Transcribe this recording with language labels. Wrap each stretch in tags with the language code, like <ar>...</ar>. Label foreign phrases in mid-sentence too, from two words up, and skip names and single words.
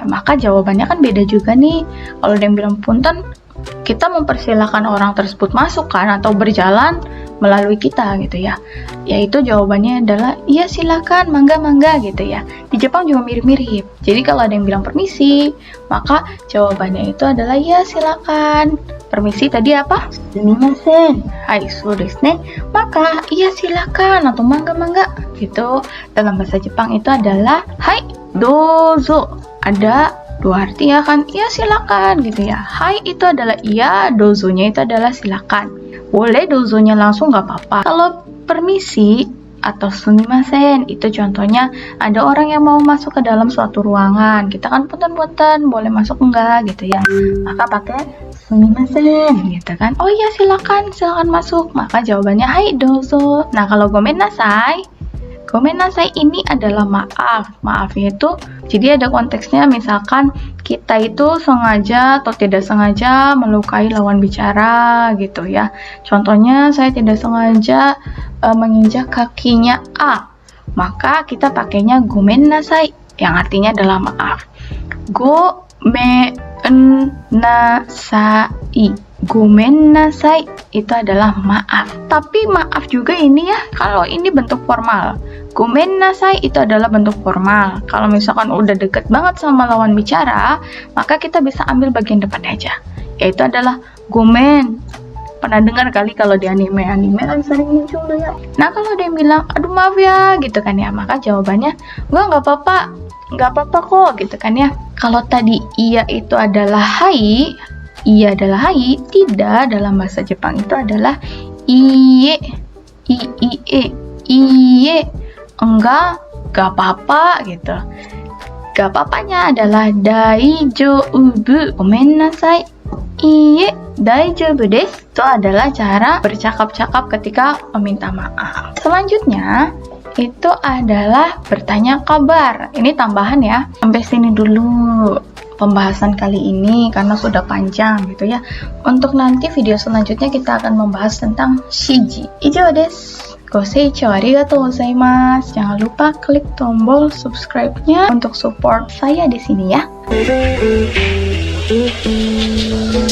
<id>Maka jawabannya kan beda juga nih. Kalau ada yang bilang punten, kita mempersilahkan orang tersebut masuk kan atau berjalan melalui kita gitu ya. Yaitu jawabannya adalah iya silakan, mangga gitu ya. Di Jepang juga mirip-mirip. Jadi kalau ada yang bilang permisi, maka jawabannya itu adalah iya silakan. Permisi tadi apa?</id> <ja>すみません。はい、そうですね.</ja> <id>Maka iya silakan atau mangga gitu. Dalam bahasa Jepang itu adalah</id> <ja>はいどうぞ.</ja> <id>Ada dua arti ya kan, iya silakan gitu ya. Hai itu adalah iya, dozonya itu adalah silakan. Boleh dozonya langsung nggak apa-apa. Kalau permisi atau sumimasen itu contohnya ada orang yang mau masuk ke dalam suatu ruangan, kita kan punten-punten boleh masuk enggak gitu ya, maka pakai sumimasen gitu kan. Oh iya silakan masuk, maka jawabannya</id> <ja>はいどうぞ.</ja> <id>Nah kalau</id> <ja>ごめんなさい</ja> <id>ini adalah maaf. Maafnya itu jadi ada konteksnya, misalkan kita itu sengaja atau tidak sengaja melukai lawan bicara gitu ya. Contohnya saya tidak sengaja menginjak kakinya A, maka kita pakainya</id> <ja>ごめんなさい</ja> <id>yang artinya adalah maaf.</id> <ja>ごめんなさい. ごめんなさい</ja> <id>itu adalah maaf. Tapi maaf juga ini ya, kalau ini bentuk formal.</id> <ja>ごめんなさい</ja> <id>itu adalah bentuk formal. Kalau misalkan udah deket banget sama lawan bicara, maka kita bisa ambil bagian depan aja, yaitu adalah gomen. Pernah dengar kali kalau di anime kan sering muncul tuh ya. Nah kalau ada yang bilang aduh maaf ya gitu kan ya, maka jawabannya nggak apa-apa kok gitu kan ya. Kalau tadi iya itu adalah hai, iya adalah hai, tidak, dalam bahasa Jepang itu adalah</id> <ja>いいえ、いいえ,</ja> <id>enggak apa-apa gitu. Gak apa-apanya adalah</id> <ja>大丈夫、ごめんなさい、いいえ、大丈夫です.</ja> <id>Itu adalah cara bercakap-cakap ketika meminta maaf. Selanjutnya itu adalah bertanya kabar. Ini tambahan ya. Sampai sini dulu pembahasan kali ini karena sudah panjang gitu ya. Untuk nanti video selanjutnya kita akan membahas tentang shiji.</id> <ja>以上です. ご清聴ありがとうございます.</ja> <id>Jangan lupa klik tombol subscribe-nya untuk support saya di sini ya.</id>